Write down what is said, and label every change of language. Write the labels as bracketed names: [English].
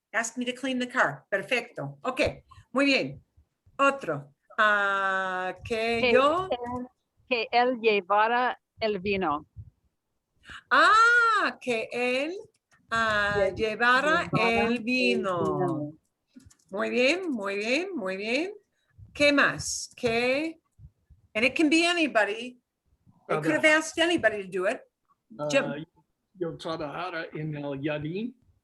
[English] Ask me to clean the car. [Spanish] Perfecto. Ok, muy bien. Otro. Que yo. Que él llevara el vino. Que él llevara el vino. Muy bien, muy bien, muy bien. ¿Qué más? [English] Que, and it can be anybody. They could have asked anybody to do it. Jim. [Spanish] Yo trabajara en el jardín.